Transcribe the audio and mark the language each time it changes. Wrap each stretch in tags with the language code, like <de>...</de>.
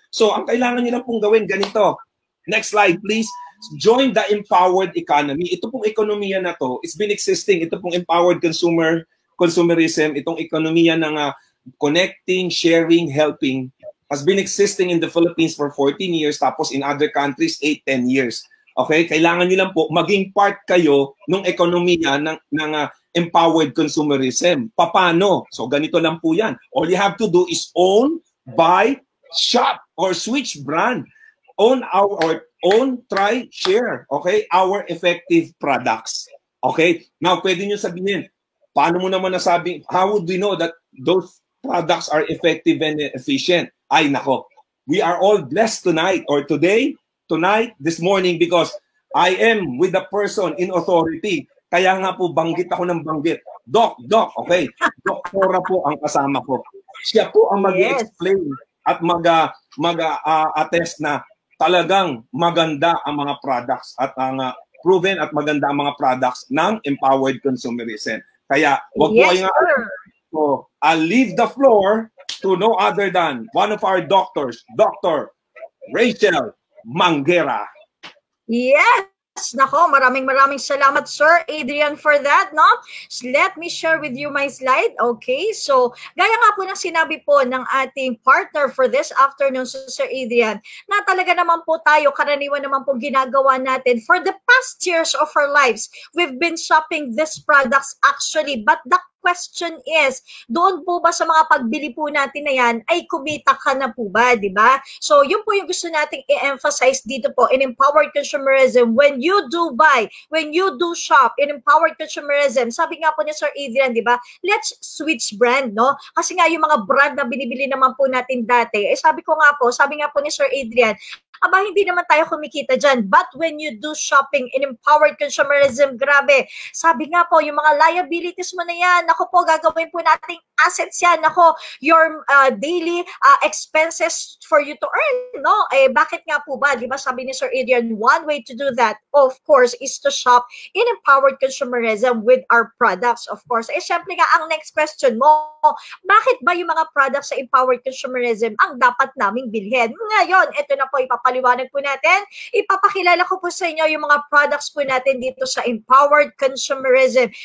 <tl>So, ang kailangan nyo lang pong gawin, ganito.</tl> <en>Next slide, please. Join the empowered economy.</en> <tl>Ito pong ekonomiya na to,</tl> <en>it's been existing. Ito pong empowered consumerism,</en> <tl>itong ekonomiya ng</tl> <en>connecting, sharing, helping, has been existing in the Philippines for 14 years,</en> <tl>tapos</tl> <en>in other countries, 8-10 years.</en> <tl>Okay? Kailangan nyo lang po maging part kayo ng ekonomiya ng empowered consumerism. Paano? So, ganito lang po yan.</tl> <en>All you have to do is own, buy, shop, or switch brand. Own try, share. Okay? Our effective products. Okay? Now,</en> <tl>pwede nyo sabihin, paano mo naman nasabi,</tl> <en>how would we know that those products are effective and efficient?</en> <tl>Ay, nako.</tl> <en>We are all blessed tonight or tonight, this morning, because I am with the person in authority.</en> <tl>Kaya nga po, banggit ako ng banggit. Doc, okay. Doktora po ang kasama ko. Siya po ang mag-explain at mag-attest na talagang maganda ang mga products at ang proven at maganda ang mga products ng empowered consumerism. Kaya, wag po kayong</tl> <en>so, I'll leave the floor to no other than one of our doctors, Dr. Rachel Manguera. Yes!</en> <tl>Nako, maraming salamat, Sir Adrian,</tl> <en>for that,</en> <tl>no?</tl> <en>So, let me share with you my slide.</en> <tl>Okay, so gaya nga po ng sinabi po ng ating partner</tl> <en>for this afternoon,</en> <tl>Sir Adrian, na talaga naman po tayo, karaniwan naman po ginagawa natin</tl> <en>for the past years of our lives. We've been shopping these products actually, but the question is,</en> <tl>doon po ba sa mga pagbili po natin na yan, ay kumita ka na po ba, di ba? So, yun po yung gusto nating i-emphasize dito po in empowered consumerism.</tl> <en>When you do buy, when you do shop in empowered consumerism,</en> <tl>sabi nga po ni Sir Adrian, di ba,</tl> <en>let's switch brand, no?</en> <tl>Kasi nga yung mga brand na binibili naman po natin dati, sabi nga po ni Sir Adrian, hindi naman tayo kumikita dyan.</tl> <en>But when you do shopping in empowered consumerism, grabe.</en> <tl>Sabi nga po, yung mga liabilities mo na yan, ako po, gagawin po nating assets yan.</tl> <en>Ako, your daily expenses for you to earn, no?</en> <tl>Bakit nga po ba?</tl> <en>Di ba sabi ni Sir Adrian, one way to do that, of course, is to shop in empowered consumerism with our products, of course.</en> <tl>Syempre nga, ang next question mo, bakit ba yung mga products sa empowered consumerism ang dapat naming bilhin? Ngayon, ito na po ipapaliwanag po natin. Ipapakilala ko po sa inyo yung mga products po natin dito sa empowered consumerism.</tl>